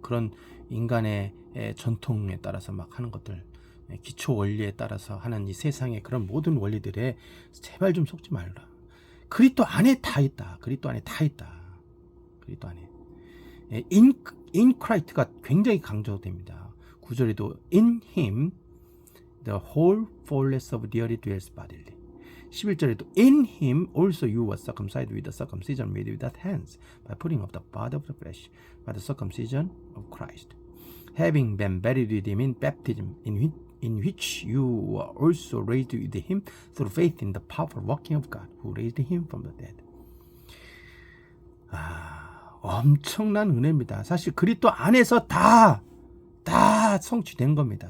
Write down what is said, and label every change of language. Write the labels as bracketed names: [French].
[Korean] 그런 인간의 전통에 따라서 막 하는 것들, 기초 원리에 따라서 하는 이 세상의 그런 모든 원리들에 제발 좀 속지 말라. 그리스도 안에 다 있다. 그리스도 안에 다 있다. 그리스도 안에 [English] in Christ [Korean] 가 굉장히 강조됩니다. 9절에도 [English] in him the whole fullness of deity dwells bodily. [Korean] 11절에도 [English] in him also you were circumcised with the circumcision made without hands by putting off the body of the flesh by the circumcision of Christ, having been buried with him in baptism, in which you were also raised with him through faith in the powerful working of God who raised him from the dead. [Korean] 엄청난 은혜입니다. 사실 그리스도 안에서 다 성취된 겁니다.